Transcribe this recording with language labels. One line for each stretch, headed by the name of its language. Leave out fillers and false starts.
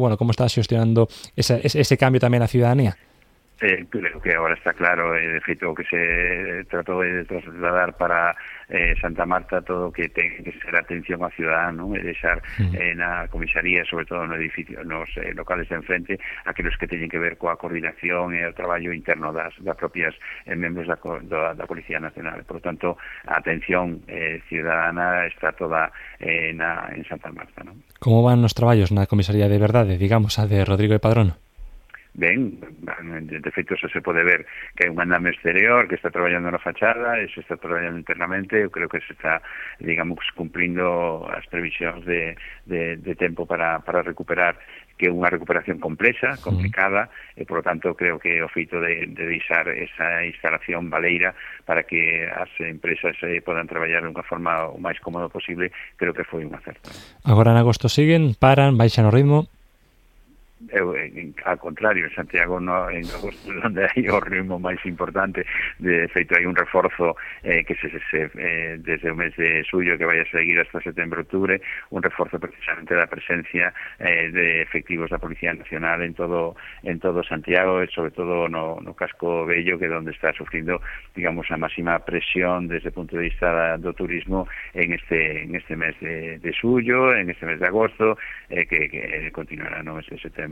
Galician: Bueno, como está xestionando ese cambio tamén a ciudadanía?
Spanish: Creo que ahora está claro, de hecho, que se trató de trasladar para Santa Marta todo que tiene que ser atención a ciudadano, ¿no? Dejar en la comisaría, sobre todo en los edificios, en los locales de enfrente, aquellos que tienen que ver con la coordinación y el trabajo interno de las propias miembros de la Policía Nacional. Por lo tanto, atención ciudadana está toda en Santa Marta, ¿no? ¿Cómo van los trabajos en la comisaría de verdad, digamos, a de Rodrigo de Padrón?
Galician: Ben, de feito, se pode ver que hai un andame exterior que está traballando na fachada e se está traballando internamente. Eu creo que se está, digamos, cumplindo as previsións de tempo para recuperar, que é unha recuperación complexa, complicada, e,
Spanish: por lo tanto,
Galician: creo que o feito de deixar esa instalación baleira para que as empresas podan traballar de unha forma o máis cómodo posible, creo que foi un acerto. Agora, en agosto, siguen, paran, baixan o ritmo.
Spanish: Al contrario, en Santiago no, en agosto, donde hay un ritmo más importante, de hecho hay un refuerzo que desde el mes de suyo, que vaya a seguir hasta septiembre-octubre, un refuerzo precisamente de la presencia de efectivos de la Policía Nacional en todo Santiago, y sobre todo no Casco Bello, que es donde está sufriendo, digamos, la máxima presión desde el punto de vista
Galician: do turismo
Spanish: en este mes de suyo, en este mes de agosto, que continuará, ¿no?, ese septiembre.